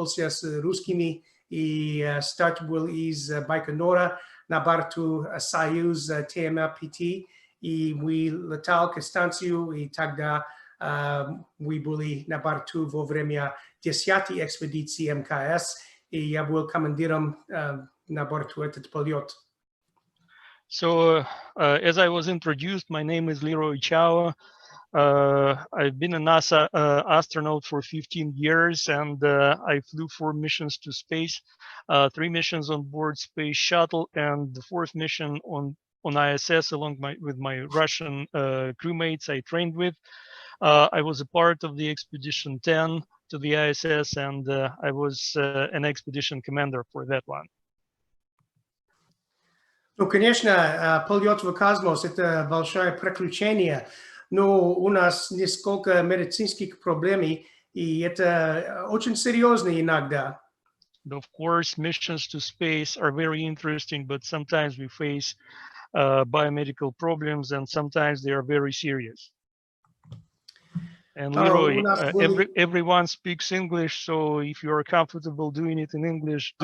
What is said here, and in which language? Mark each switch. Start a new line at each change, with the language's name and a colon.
Russian: с русскими, и старт был из Байконура на борту Союз ТМЛ-5, и мы летал к станцию, и тогда мы были на борту во время 10-й экспедиции МКС, и я был командиром на борту этот полет.
English: So, as I was introduced, my name is Leroy Chao. I've been a NASA astronaut for 15 years, and I flew 4 missions to space, 3 missions on board Space Shuttle, and the 4th mission on ISS along with my Russian crewmates I trained with. I was a part of the Expedition 10 to the ISS, and I was an expedition commander for that one.
Russian: Ну, конечно, полет в космос – это большое приключение, но у нас несколько медицинских проблем, и это очень серьезно иногда.
English: Of course, missions to space are very interesting, but sometimes we face biomedical problems, and sometimes they are very serious. And Leroy, everyone speaks English, so if you are comfortable doing it in English,